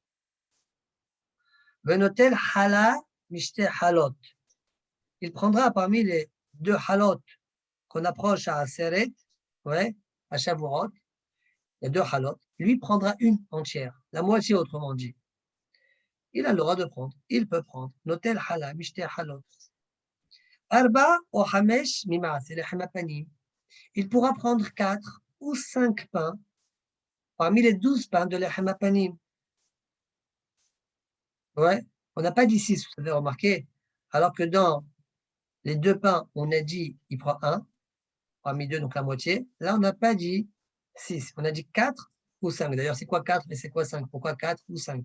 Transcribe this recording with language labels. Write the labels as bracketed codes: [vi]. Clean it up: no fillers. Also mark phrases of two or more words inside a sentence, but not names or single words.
[he] ונוטל חלה משתי חלות. [fr] Il prendra parmi les deux halot qu'on approche à Aseret, ouais, à Shavuot, les deux halot, lui prendra une entière, la moitié autrement dit. Il a le droit de prendre, il peut prendre. [he] נוטל חלה משתי חלות ארבע או חמש ממעשה לחם הפנים. [fr] Il pourra prendre 4 ou 5 pains parmi les 12 pains de [he] לחם הפנים. [fr] Ouais, on n'a pas dit 6, vous avez remarqué, alors que dans les 2 pains, on a dit il prend 1, parmi 2, donc la moitié. Là, on n'a pas dit 6, on a dit 4 ou 5. D'ailleurs, c'est quoi 4 et c'est quoi 5? Pourquoi 4 ou 5?